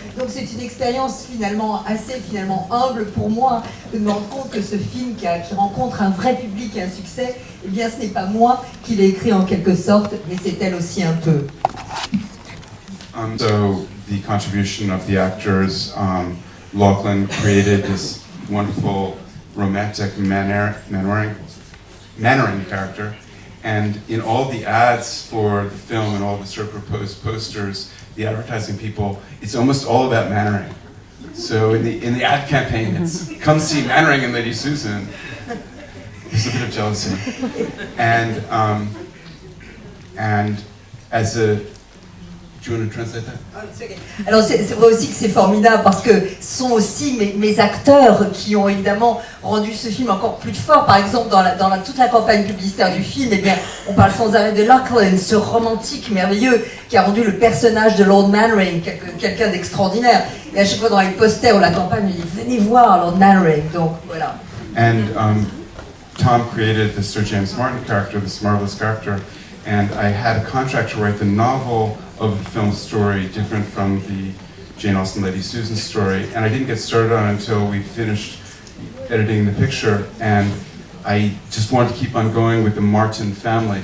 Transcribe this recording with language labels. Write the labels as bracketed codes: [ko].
[fr] Donc c'est une expérience assez humble pour moi de me rendre compte que ce film qui rencontre un vrai public et un succès, eh bien ce n'est pas moi qui l'ai écrit en quelque sorte, mais c'est elle aussi un peu. [en] So the contribution of the actors, Lachlan created this wonderful romantic Mannering character, and in all the ads for the film and all the sort of proposed posters, the advertising people, it's almost all about Mannering. So in the ad campaign, it's come see Mannering and Lady Susan. There's a bit of jealousy, and as a do you want to translate that? [fr] Alors c'est vrai aussi que c'est formidable parce que ce sont aussi mes acteurs qui ont évidemment rendu ce film encore plus fort. Par exemple, dans toute la campagne publicitaire du film, eh bien, on parle sans arrêt de Lachlan, ce romantique merveilleux qui a rendu le personnage de Lord Mannering quelqu'un d'extraordinaire. Et à chaque fois dans les posters ou la campagne, il dit « Venez voir Lord Mannering ». Donc voilà. [en] And Tom created the Sir James Martin character, this marvelous character, and I had a contract to write the novel of the film story, different from the Jane Austen Lady Susan story, and I didn't get started on it until we finished editing the picture, and I just wanted to keep on going with the Martin family.